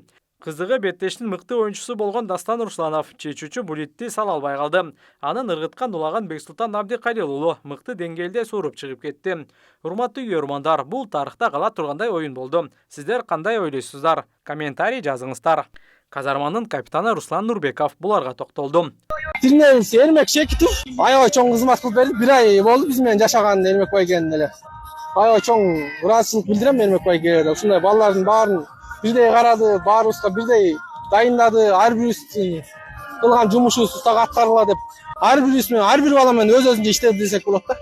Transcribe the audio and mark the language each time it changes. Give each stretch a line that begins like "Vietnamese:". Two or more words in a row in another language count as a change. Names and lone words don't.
Kyrgyz: Кызыгы беттештин мыкты оюнчусу болгон Дастан Русланов чечүүчү Булитти сала албай калды. Анын ыргыткан улагын Бексултан Абдикалил уулу мыкты деңгээлде сууруп чыгып кетти. Урматтуу көрөрмандар, бул тарыхта кала тургандай оюн болду. Сиздер кандай ойлойсуздар? Комментарий жазыңыздар. Казарманын капитаны Руслан Нурбеков буларга токтолду.
Turkish: Dinleyiniz Ermek Şekitov.
Kyrgyz: Aябай чоң кызмат кылып берди. 1 ай болду биз менен жашаган Эрмек байгенин эле. Аябай чоң ыраазычылык билдирем Эрмек байгеге. Ушундай балдардын баарын бирдей карады, баарыбызга бирдей дайындады, ар бирибиздин кылган жумушубуз устак аткарыла деп. Ар бирибиз менен, ар бир бала менен өз-өзүнчө иштеди десек болот да.